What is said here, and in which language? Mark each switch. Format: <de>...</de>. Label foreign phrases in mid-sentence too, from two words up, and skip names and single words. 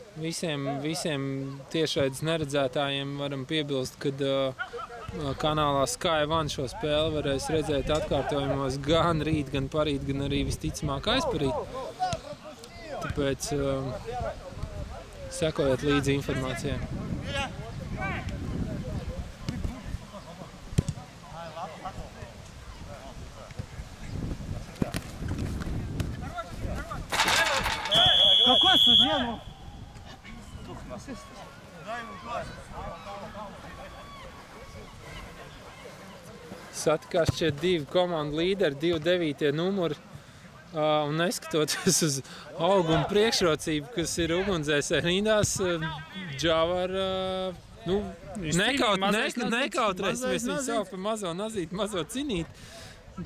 <lv>Visiem tiešraides neredzētājiem varam piebilst, ka kanālā Sky One šo spēli varēs redzēt atkārtojumos gan rīt, gan parīt, gan arī visticamāk aizparīt. Tāpēc sekojiet līdzi informācijai.</lv> <ru>Какой судья, ну?</ru> <lv>Satikās šie 2 komandu līderi, 2 9. numuri. Un neskatoties uz auguma priekšrocību, kas ir ugunsdzēsēju rindās, Džavara nekautrēsimies viņu sauc par mazo nazīti, mazo cinīti.</lv>